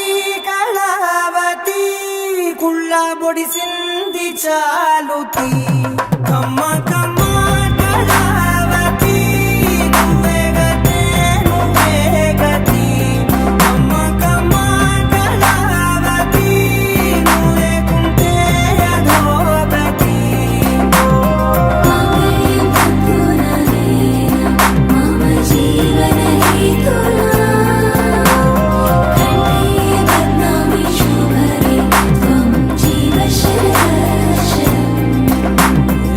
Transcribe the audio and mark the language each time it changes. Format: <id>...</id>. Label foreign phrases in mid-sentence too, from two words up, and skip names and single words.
<te>కళావతి కుళ్ళ బొడిసింది చాలుతి కమ్మ కమ్మ కళావతి నువ్వే గతే నువ్వే గతి కమ్మ కమ్మ కళావతి నువ్వు లేకుంటే అధోగతి.</te> <sa>मांगल्यं तन्तुननेन मम जीवनहेतुना कण्ठे बध्नामि शुभगे त्वं जीव शरदर्शनम्.</sa>